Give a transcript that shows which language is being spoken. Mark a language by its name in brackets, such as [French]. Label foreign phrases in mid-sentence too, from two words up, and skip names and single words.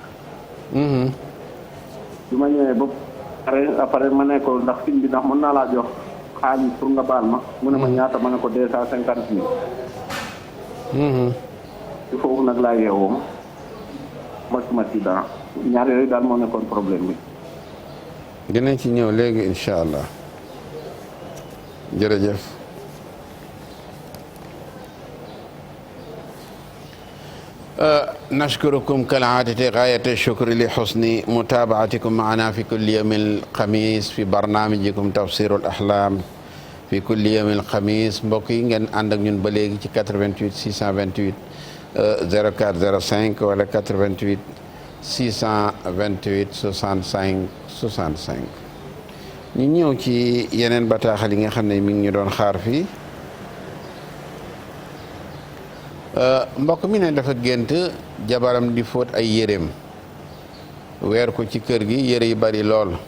[Wolof] bi ma ñëwee ba après ma ne ko ndax film bi ndax mën naa laa jox xaalis pour nga baal ma mu ne ma ñaata ma ne ko 250 000. ci foofu nag laa yeewoo ma ci dara ñaar yooyu daal moo nekkoon problème bi. dinañ ci ñëw léegi [Arabic] إن شاء الله [Wolof] jërëjëf. [Arabic] نشكركم كالعادة غاية الشكر لحسن متابعتكم معنا في كل يوم الخميس في برنامجكم تفسير الأحلام في كل يوم الخميس [Wolof] mbokk yi ngeen ànd ak ñun ba léegi ci 88 628 04 05 wala 88 628 65 65 ñu ñëw ci yeneen bataaxal yi nga xam ne mi ngi ñu doon xaar fii. mbokk mi ne dafa gént jabaram di fóot ay yéreem weer ko ci kër gi yére yi bari lool